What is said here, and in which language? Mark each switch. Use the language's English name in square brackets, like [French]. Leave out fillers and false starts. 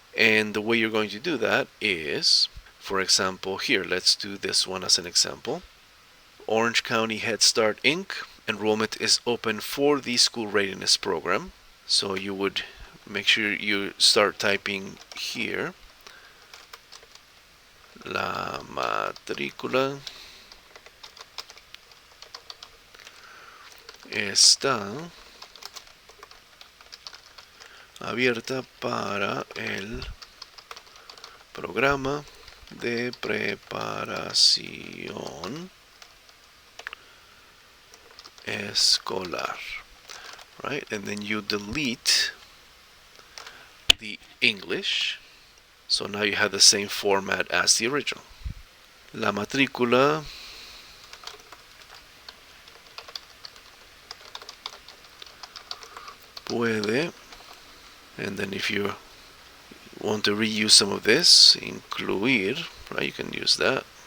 [English] And the way you're going to do that is, for example, here, let's do this one as an example. Orange County Head Start Inc. Enrollment is open for the school readiness program. So you would make sure you start typing here. [Spanish] La matrícula está abierta para el programa de preparación escolar, right? [English] And then you delete the English, so now you have the same format as the original. [Spanish] La matrícula puede, [English] and then if you want to reuse some of this, incluir, right? You can use that.